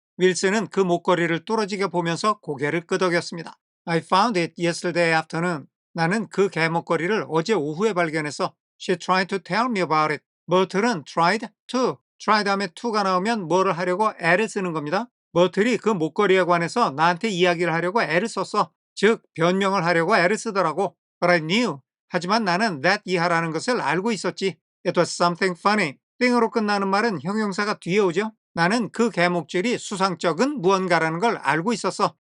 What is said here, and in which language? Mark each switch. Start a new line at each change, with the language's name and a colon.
Korean: 윌슨은 그 목걸이를 뚫어지게 보면서 고개를 끄덕였습니다.
English: I found it yesterday afternoon.
Korean: 나는 그 개 목걸이를 어제 오후에 발견했어.
English: She tried to tell me about it.
Korean: 머틀은
English: tried to.
Korean: try 다음에 to가 나오면 뭐를 하려고 애를 쓰는 겁니다. 머틀이 그 목걸이에 관해서 나한테 이야기를 하려고 애를 썼어. 즉 변명을 하려고 애를 쓰더라고.
English: But I knew.
Korean: 하지만 나는 that 이하라는 것을 알고 있었지.
English: It was something funny.
Korean: 띵으로 끝나는 말은 형용사가 뒤에 오죠. 나는 그 개목줄이 수상쩍은 무언가라는 걸 알고 있었어.